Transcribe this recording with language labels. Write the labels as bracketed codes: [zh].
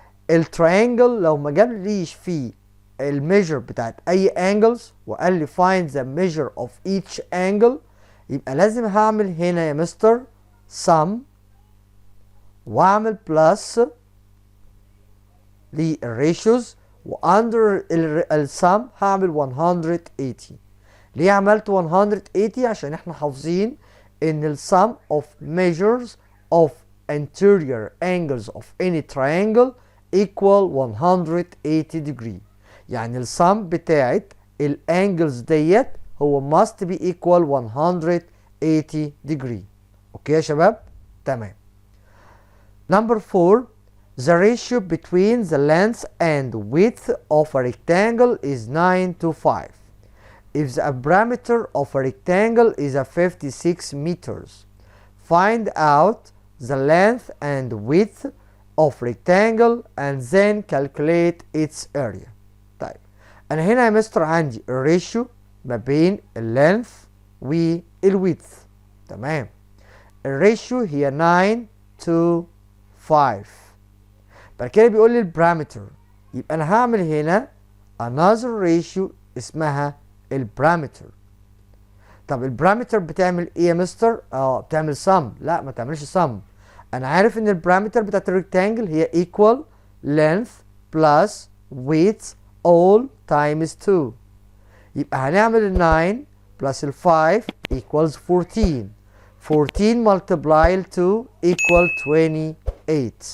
[ar] التريانجل لو ما جابليش فيه الميجر بتاعت اي انجلز وقال لي [en] find the measure of each angle، [ar] يبقى لازم هعمل هنا يا مستر sum واعمل بلس للريشيوز، واندر السم هعمل 180. ليه عملت 180؟ عشان احنا حافظين ان السم [en] of measures of anterior angles of any triangle equal 180 degree. [ar] يعني السم بتاعت الانجلز ديت هو [en] must be equal 180 degree. [ar] اوكي يا شباب؟ تمام. [en] Number 4, the ratio between the length and width of a rectangle is 9 to 5. If the diameter of a rectangle is 56 meters, find out the length and width of rectangle and then calculate its area. [ar] طيب انا هنا يا مستر عندي الريشيو ما بين اللينث والويدث. تمام. الريشيو هي 9 to 5. بعد كده بيقول لي البارامتر، يبقى انا هعمل هنا [en] another ratio [ar] اسمها البارامتر. طب البارامتر بتعمل ايه يا مستر؟ بتعمل sum. لا ما تعملش sum. انا عارف ان البارامتر بتاعت الريكتانجل هي [en] equal length plus width all times 2. [ar] يبقى هنعمل ال 9 plus ال 5 equals 14. [en] 14 multiply ال 2 equal 28.